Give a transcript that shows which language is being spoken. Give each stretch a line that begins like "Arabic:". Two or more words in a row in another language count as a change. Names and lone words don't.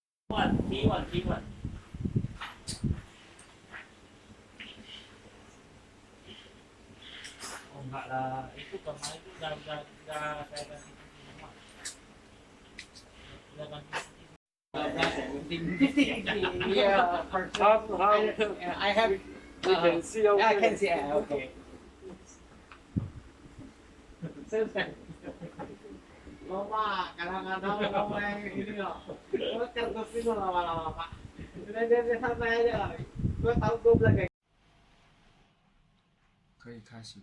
Indonesian: T1. Oh enggak lah, itu kemarin itu udah saya ganti semua. Udah ganti.
English: Yeah, I have. You can see over I there. can see. Okay.
Indonesian: Lama, kadang-kadang ngomong ini loh. Gue kertas itu lama-lama pak. Dia santai aja. Gue tahu gue bilang kayak.
Chinese: 可以开始的。